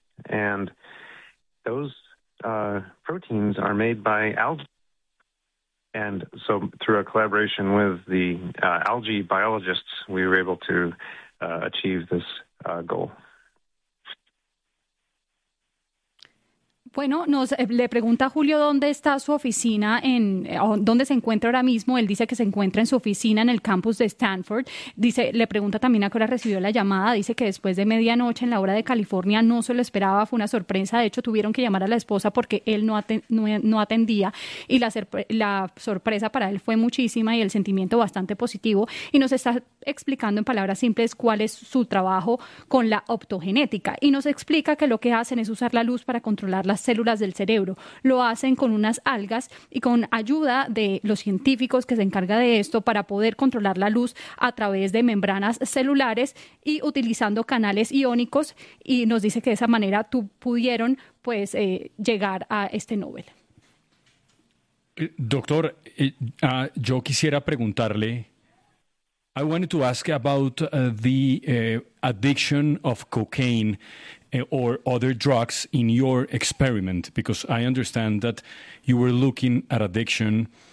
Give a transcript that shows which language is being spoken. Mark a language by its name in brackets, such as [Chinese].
[English] And those proteins are made by algae. And so through a collaboration with the algae biologists, we were able to achieve this goal. [Spanish] Bueno, nos le pregunta Julio dónde está su oficina, en dónde se encuentra ahora mismo. Él dice que se encuentra en su oficina en el campus de Stanford. Dice, le pregunta también a qué hora recibió la llamada. Dice que después de medianoche en la hora de California no se lo esperaba, fue una sorpresa. De hecho, tuvieron que llamar a la esposa porque él no atendía, y la sorpresa para él fue muchísima y el sentimiento bastante positivo. Y nos está explicando en palabras simples cuál es su trabajo con la optogenética. Y nos explica que lo que hacen es usar la luz para controlar las células del cerebro. Lo hacen con unas algas y con ayuda de los científicos que se encarga de esto para poder controlar la luz a través de membranas celulares y utilizando canales iónicos, y nos dice que de esa manera pudieron pues llegar a este Nobel. Doctor, yo quisiera preguntarle, [English] I wanted to ask about the addiction of cocaine or other drugs in your experiment, because I understand that you were looking at addiction.